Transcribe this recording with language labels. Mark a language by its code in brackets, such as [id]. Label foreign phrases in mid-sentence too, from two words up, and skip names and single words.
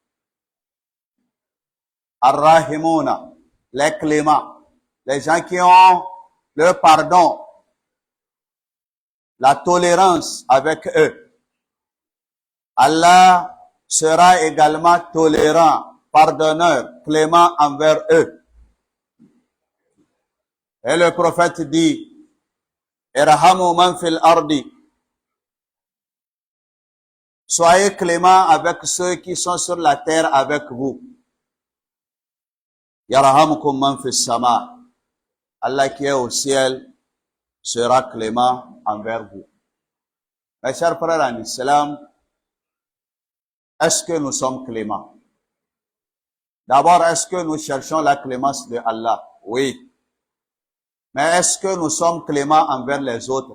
[fr] Ar-Rahimuna, les cléments, les gens qui ont le pardon, la tolérance avec eux. Allah sera également tolérant, pardonneur, clément envers eux. Et le prophète dit, [ar] ارحموا من في الأرض. [fr] Soyez clément avec ceux qui sont sur la terre avec vous. [ar] يرحمكم من في السماء. [fr] Allah qui est au ciel sera clément envers vous. Mes chers frères en islam, est-ce que nous sommes cléments? D'abord, est-ce que nous cherchons la clémence de Allah? Oui. Mais est-ce que nous sommes cléments envers les autres?